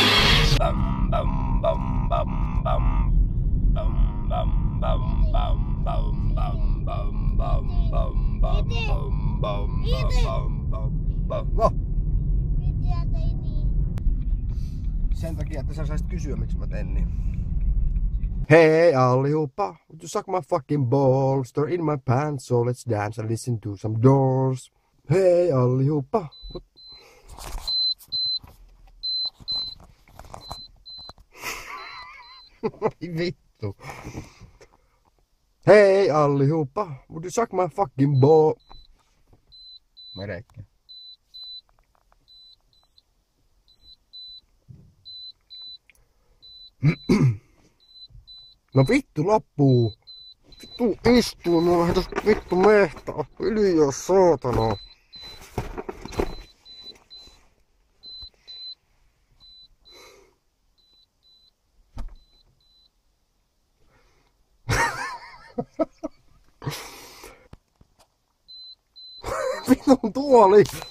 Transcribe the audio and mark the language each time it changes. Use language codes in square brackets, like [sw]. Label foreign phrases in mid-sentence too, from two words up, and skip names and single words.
[fi] Bum bum bum bum bum bum bum bum bum bum bum bum bum bum bum bum. No. Sen takia, että sä saisit kysyä, miksi mä teen niin. [en] Hey allihopa, would you suck my fucking balls? They're in my pants, so let's dance and listen to some Doors. Hey allihopa. [fi] Ai vittu. [en] Hey allihopa, would you suck my fucking ball? [fi] Merekkä. No vittu loppuu. Vittu istuu, mä lähden tosta vittu mehtaa. Hiljaa saatana. Vitun tuoli.